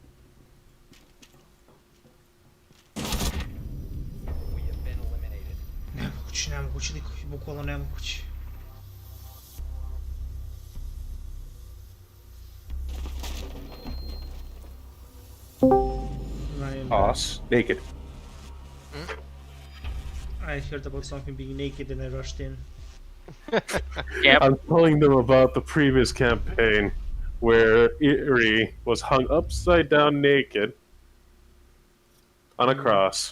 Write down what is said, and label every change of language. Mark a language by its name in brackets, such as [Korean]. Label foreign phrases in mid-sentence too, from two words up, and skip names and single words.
[English] We have been eliminated. [Serbian] Nemoguće likovi, bukvalno nemoguće. [English] Us. Naked. I heard about something being naked and I rushed in. I'm telling them about the previous campaign where Eerie was hung upside down naked on a cross.